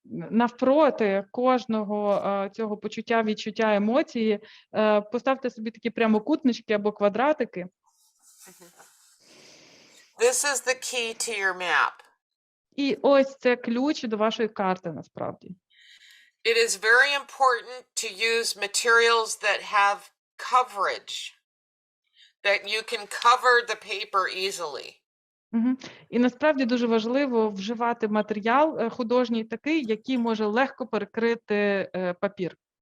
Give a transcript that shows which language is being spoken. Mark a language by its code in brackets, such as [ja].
[uk] Навпроти кожного цього почуття, відчуття, емоції поставте собі такі прямокутнички або квадратики. [en] This is the key to your map. [uk] І ось це ключ до вашої карти, насправді. [en] It is very important to use materials that have coverage, that you can cover the paper easily. [uk] І насправді дуже важливо вживати матеріал художній такий, який може легко перекрити папір.